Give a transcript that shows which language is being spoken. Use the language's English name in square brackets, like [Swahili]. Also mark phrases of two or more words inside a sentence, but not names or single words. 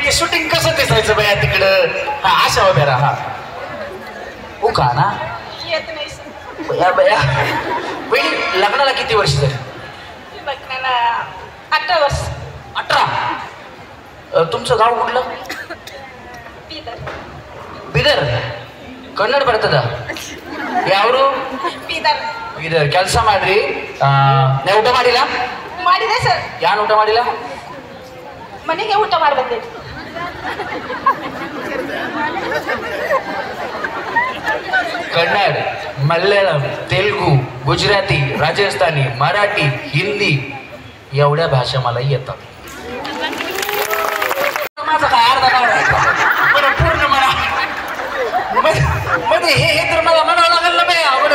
[Marathi] ते शूटिंग कसं दिसायचं बाया तिकडं. हा अशा उभ्या राहा. उका ना येत नाही सर. बया बया. बहिणी लग्नाला किती वर्ष झाली? लग्नाला 18 वर्ष. 18. तुमचं गाव कुठलं? [Kannada] ಬೀದರ್. ಬೀದರ್. ಕನ್ನಡ ಬರ್ತದ? ಯಾವರು? ಬೀದರ್. ಬೀದರ್. ಕೆಲಸ ಮಾಡ್ರಿ. ನೀವು ಊಟ ಮಾಡಿಲ್ಲ? ಮಾಡಿದೆ ಸರ್. ಯಾರು ಊಟ ಮಾಡಿಲ್ಲ? ಮನೆಗೆ ಊಟ ಮಾಡಿ ಬಂದೆ. [Marathi] कन्नड, मल्याळम, तेलुगू, गुजराती, राजस्थानी, मराठी, हिंदी एवढ्या भाषा मला येतात. माझा काय अर्धा नाव राहिला पूर्ण मला मध्ये हे तर मला म्हणावं लागेल ना बाया.